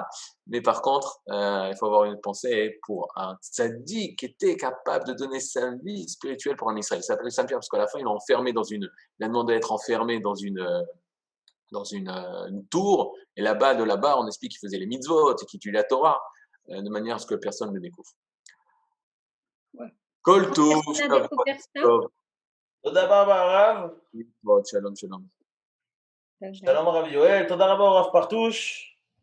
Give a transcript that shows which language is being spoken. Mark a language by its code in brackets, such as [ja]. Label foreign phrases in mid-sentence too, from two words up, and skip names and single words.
[fr] Mais par contre, il faut avoir une pensée pour un tzaddik qui était capable de donner sa vie spirituelle pour un Israël. Il s'appelait Saint-Pierre parce qu'à la fin, il a demandé d'être enfermé dans une tour, et de là-bas, on explique qu'il faisait les mitzvot et qu'il tuait la Torah, de manière à ce que personne ne le découvre. Ouais. [he] כל טוב, [fr] Personne n'a découvert ça? [he] תודה רבה, רב. שלום, שלום. שלום, רב יואל. תודה רבה, רב פרטוש.